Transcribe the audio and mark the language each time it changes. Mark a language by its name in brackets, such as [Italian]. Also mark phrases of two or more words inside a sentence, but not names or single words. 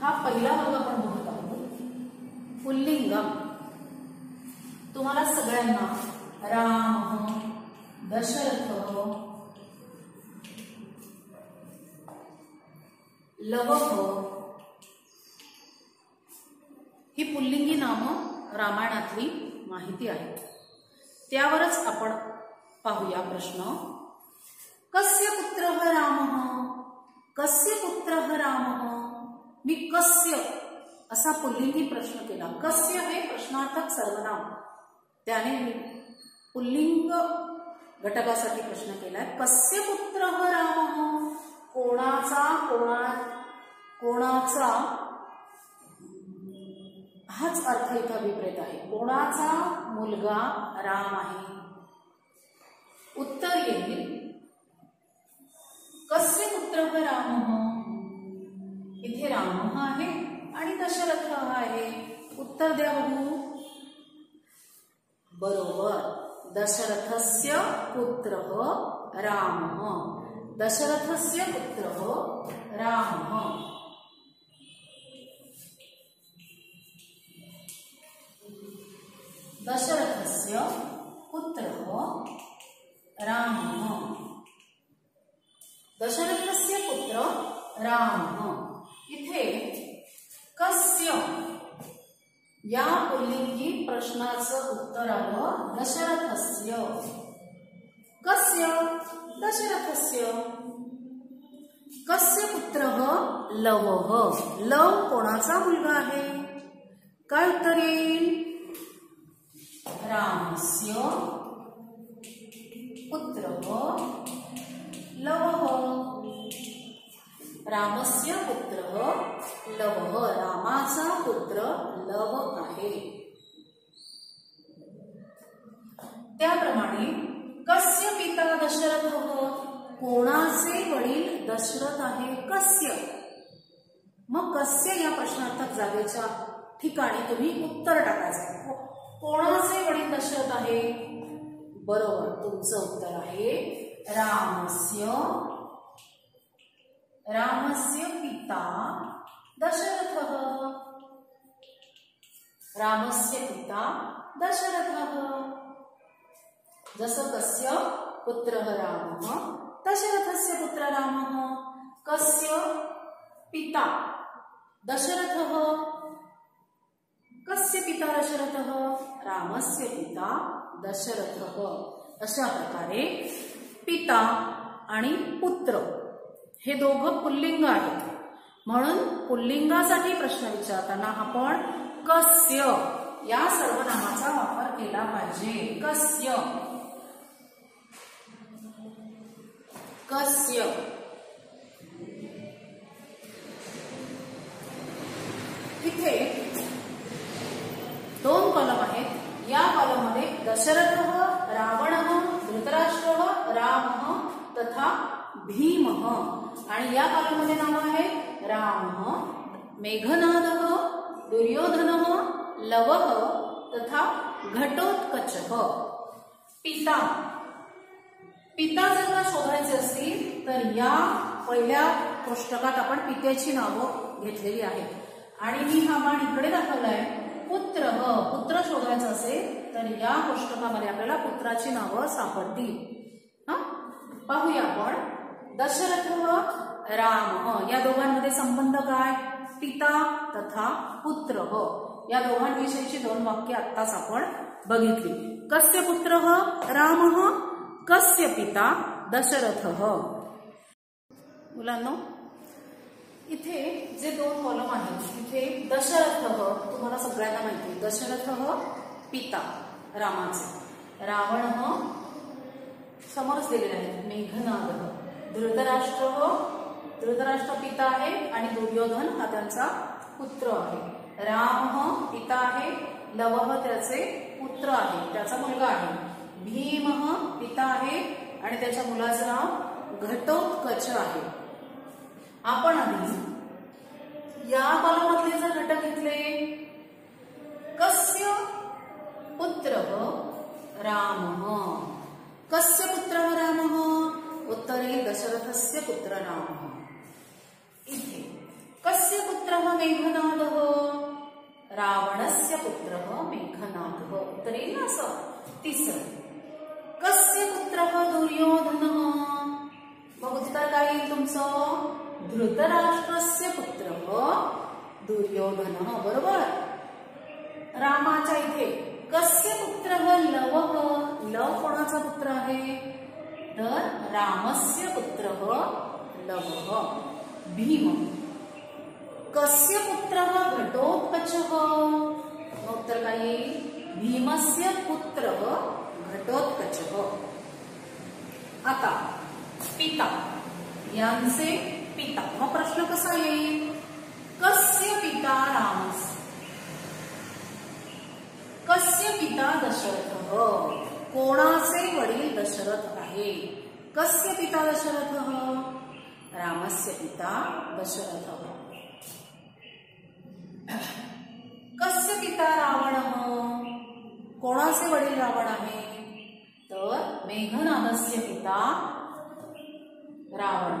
[Marathi] हा पहिला भाग आपण बघत आहोत। पुल्लिंगम तुम्हाला सगळ्यांना राम, दशरथ, लवह ही पुल्लिंगी नामं रामायणातली माहिती आहे। त्यावरच आपण पाहूया प्रश्न। [Sanskrit] कस्य पुत्रः रामः? कस्य पुत्रः रामः? [Marathi] मी कस्य असा पुल्लिंगी प्रश्न केला। कस्य हे प्रश्नार्थक सर्वनाम, त्याने मी पुल्लिंग घटकासाठी प्रश्न केलाय। [Sanskrit] कस्य पुत्रः रामः? [Marathi] कोणाचा हाच अर्थ इथं विपरीत आहे। कोणाचा मुलगा राम आहे? उत्तर येईल [Sanskrit] कस्य पुत्रः रामः? [Marathi] इथे रामः आहे आणि दशरथ आहे। उत्तर द्या बघू। बरोबर, [Sanskrit] दशरथस्य पुत्रः रामः। दशरथस्य पुत्रः रामः। दशरथस्य पुत्रः रामः। दशरथस्य पुत्र रामः। [Marathi] इथे कस्य या पुल्लिंगी प्रश्नाचं उत्तर आलं दशरथस्य। [Sanskrit] कस्य? दशरथस्य। कस्य पुत्रः लवः? [Marathi] लव कोणाचा मुलगा आहे? काय उत्तर येईल? [Sanskrit] रामस्य पुत्रः लवः। रामस्य पुत्रः लवः। [Marathi] रामाचा पुत्र लव आहे। त्याप्रमाणे [Sanskrit] कस्य पिता दशरथः? [Marathi] कोणाचे वडील दशरथ आहे? कस्य? मग कस्य या प्रश्नार्थक जागेच्या ठिकाणी तुम्ही उत्तर टाकायचं। कोणाचे वडील दशरथ आहे? बरोबर, तुमचं उत्तर आहे रामस्य। [Sanskrit] रामस्य पिता दशरथः। रामस्य पिता दशरथः। जसं कस्य पुत्रः रामः, दशरथस्य पुत्र रामः। कस्य पिता दशरथः? कस्य पिता दशरथः? रामस्य पिता दशरथः। [Marathi] अशा प्रकारे पिता आणि पुत्र हे दोघं पुल्लिंग आहेत, म्हणून पुल्लिंगासाठी प्रश्न विचारताना आपण कस्य या सर्वनामाचा वापर केला पाहिजे। [Sanskrit] कस्य, कस्य। [Marathi] इथे 2 कॉलम आहेत। या कॉलम मध्ये दशरथः, रावणः, धृतराष्ट्रः, रामः तथा भीमः, आणि या कॉलम मध्ये नाव आहे रामः, मेघनादः, दुर्योधनः, लवः तथा घटोत्कचः। पिता, पिता जर का शोधायचे असतील तर या पहिल्या कोष्टकात आपण पित्याची नावं घेतलेली आहेत, आणि मी हा बाण इकडे दाखवलाय। पुत्र, पुत्र शोधायचं असेल तर या कोष्टकामध्ये आपल्याला पुत्राची नावं सापडतील। पाहूया आपण। दशरथः, रामः या दोघांमध्ये संबंध काय? [Sanskrit] पिता तथा पुत्र। [Marathi] या दोघांविषयीची 2 वाक्य आत्ताच आपण बघितली। [Sanskrit] कस्य पुत्रः रामः? कस्य पिता दशरथः? [Marathi] मुलांनो, इथे जे दोन कॉलम आहेत, इथे दशरथ तुम्हाला सगळ्यांना माहिती आहे, दशरथ पिता रामाचे, रावण समोरच दिलेले आहेत, मेघनाद, धृतराष्ट्र पिता आहे आणि दुर्योधन हा त्यांचा पुत्र आहे, राम पिता आहे, लव त्याचे पुत्र आहे, त्याचा मुलगा आहे, भीम पिता आहे आणि त्याच्या मुलाचं नाव घटोत्कच आहे. आपण आधी या कॉलममधले जर घटक घेतले, [Sanskrit] कस्य पुत्र राम, कस्य पुत्र राम, उत्तरे दशरथस्य पुत्र राम. इथे कस्य पुत्र मेघनाद, रावणस्य पुत्र मेघनाद, [Marathi] उत्तरे ना असं. तिसरं [Sanskrit] कस्य पुत्र दुर्योधन, [Marathi] मग उत्तर काय येईल तुमचं, [Sanskrit] धृतराष्ट्रस्य पुत्र दुर्योधन, [Marathi] बरोबर. रामाच्या इथे [Sanskrit] कस्य पुत्र लव, [Marathi] लव कोणाचा पुत्र आहे, तर [Sanskrit] रामस्य पुत्र लव. भीम कस्य पुत्र घटोत्कच, [Marathi] उत्तर काय येईल, [Sanskrit] भीमस्य पुत्र घटोत्कच. [Marathi] आता पिता यांचे पिता, मग प्रश्न कसा येईल, [Sanskrit] कस्य पिता रामस, कस्य पिता दशरथ, [Marathi] कोणाचे वडील दशरथ आहे, [Sanskrit] कस्य पिता दशरथ, रामस्य पिता दशरथ. कस्य पिता रावण, [Marathi] कोणाचे वडील रावण आहे, तर [Sanskrit] मेघनादस्य पिता रावण.